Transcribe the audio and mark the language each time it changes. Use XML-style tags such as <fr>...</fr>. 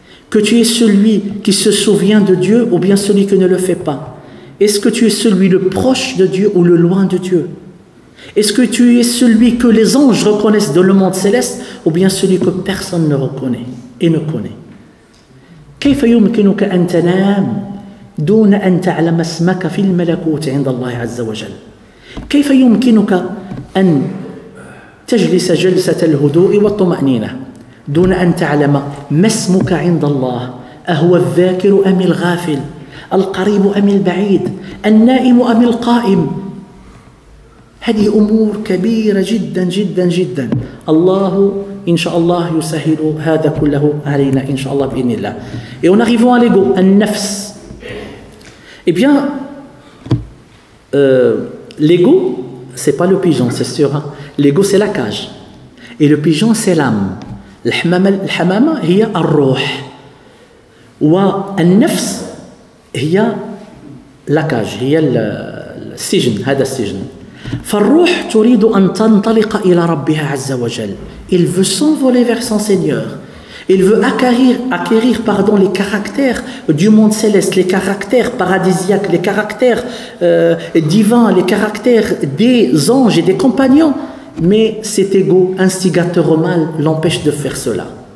<fr>Que tu es celui qui se souvient de Dieu ou bien celui qui ne le fait pas? Est-ce que tu es celui le proche de Dieu ou le loin de Dieu? Est-ce que tu es celui que les anges reconnaissent dans le monde céleste ou bien celui que personne ne reconnaît et ne connaît?</fr> <ar>كيف يمكنك أن تنام دون أن تعلم اسمك في الملكوت عند الله عز وجل؟ كيف يمكنك أن تجلس جلسة الهدوء والطمأنينة دون أن تعلم ما اسمك عند الله؟ أهو الذاكر أم الغافل؟ القريب أم البعيد؟ النائم أم القائم؟ هذه أمور كبيرة جدا جدا جدا. الله إن شاء الله يسهل هذا كله علينا إن شاء الله بإذن الله.</ar> <fr>Et en arrivant à l'ego, النفس. Eh bien, l'ego, c'est pas le pigeon, c'est sûr. Hein? L'ego, c'est la cage. Et le pigeon, c'est l'âme.</fr> <ar>الحمامة هي الروح. والنفس هي</ar> <fr>la cage,</fr> <ar>هي السجن. هذا السجن. فالروح تريد أن تنطلق إلى ربها عز وجل.</ar> <fr>Il veut s'envoler vers son Seigneur. Il veut acquérir les caractères du monde céleste, les caractères paradisiaques, les caractères divins, les caractères des anges et des compagnons. Mais cet ego instigateur au mal l'empêche de faire cela.</fr>